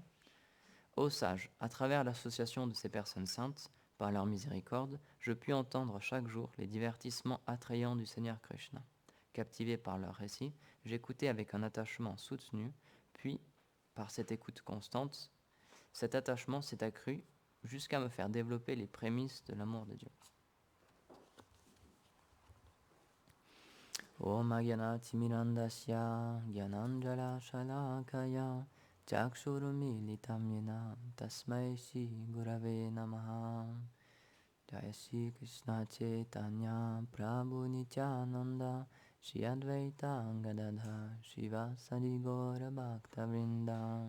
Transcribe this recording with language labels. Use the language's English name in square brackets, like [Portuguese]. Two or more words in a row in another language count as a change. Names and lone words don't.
[French] Ô sages, à travers l'association de ces personnes saintes, par leur miséricorde, je puis entendre chaque jour les divertissements attrayants du Seigneur Krishna. Captivé par leurs récits, j'écoutais avec un attachement soutenu, puis, par cette écoute constante, cet attachement s'est accru jusqu'à me faire développer les prémices de l'amour de Dieu. [Sanskrit] Om Agyanati Mirandasya Gyananjala Shalakaya Chakshurumilitam Yena Tasmai Shri Gurave Namaha. Jaya Shri Krishna Chaitanya Prabhu Nityananda Shri Advaita Gadadha Shivasadi Gaura Bhakta Vrinda.